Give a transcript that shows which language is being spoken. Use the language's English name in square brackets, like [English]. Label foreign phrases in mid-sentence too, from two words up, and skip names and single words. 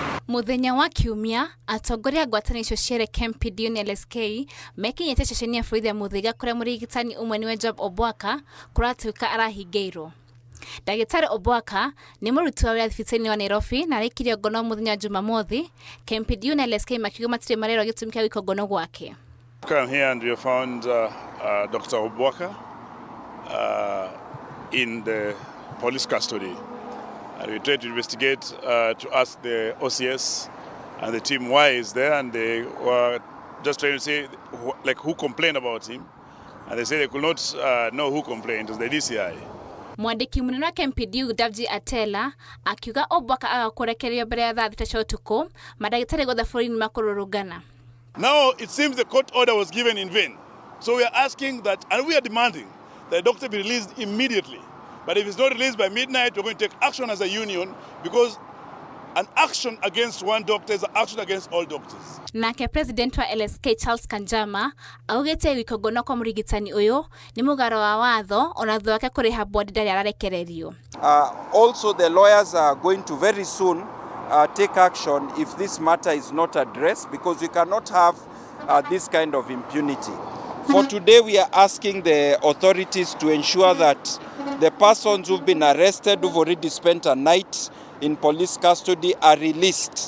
[Kikuyu] Muthenya wa Kiumia, atongoria ngwatanĩro cia KMPDU na LSK mekinyĩte ceceni ya borithi ya Mũthaiga kũrĩa mũrigitani ũmwe niwe Job Obwaka kũratuĩka arahingĩirwo. Dr. Obwaka nĩ mũruti wa wĩra thibitarĩ-inĩ wa Nairobi na arĩkirio ngono mũthenya wa Jumamothi. KMPDU na LSK makiuga matirĩ marerwo gĩtũmi kĩa gũikio ngono gwake. [English] Come here and we found Dr. Obwaka in the police custody. And we tried to investigate to ask the OCS and the team why he's there, and they were just trying to say who complained about him, and they said they could not know who complained. It was the DCI. [Kikuyu] Mwandiki munene wa KMPDU Atela akiuga Obwaka agakurekererio mbere ya thaa 3 cia utuku madagĩtarĩ gothe bũrũri-inĩ makũrũrũngana. [English] Now it seems the court order was given in vain, so we are asking that, and we are demanding that the doctor be released immediately. But if it's not released by midnight, we're going to take action as a union, because an action against one doctor is an action against all doctors. [Kikuyu] Nake president wa LSK Charles Kanjama augĩte wĩkio ngono kwa mũrigitani ũyũ nĩ mũgaro wa watho ona thutha wake kũrĩha bondi ndarĩ ararekererio. [English] Also the lawyers are going to very soon take action if this matter is not addressed, because we cannot have this kind of impunity. For today, we are asking the authorities to ensure that the persons who've been arrested, who've already spent a night in police custody, are released.